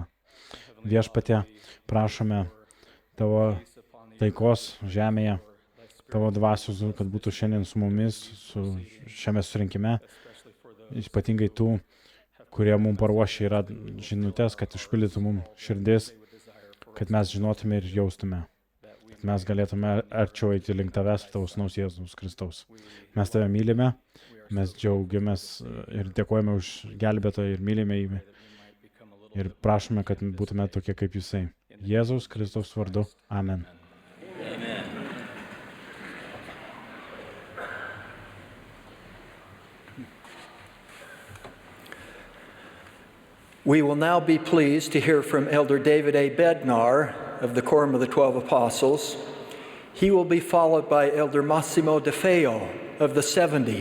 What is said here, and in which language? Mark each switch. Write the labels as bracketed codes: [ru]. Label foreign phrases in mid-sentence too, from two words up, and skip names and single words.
[lt] Viešpatie, prašome tavo taikos žemėje, tavo dvasios, kad būtų šiandien su mumis, šiame surinkime, ypatingai tų, kurie mums paruošia yra žinutės, kad išpildytų mums širdis, kad mes žinotume ir jaustume, kad mes galėtume arčiau eiti link tavęs, tavo sūnaus Jėzaus Kristaus. Mes tave mylime, mes džiaugiamės ir dėkojame už gelbėtoją ir mylime jį. Ir prašome, kad būtume tokie kaip jisai. Jėzaus Kristaus vardu. Amen. [en] We will now be pleased to hear from Elder David A. Bednar of the Quorum of the 12 Apostles. He will be followed by Elder Massimo De Feo of the 70.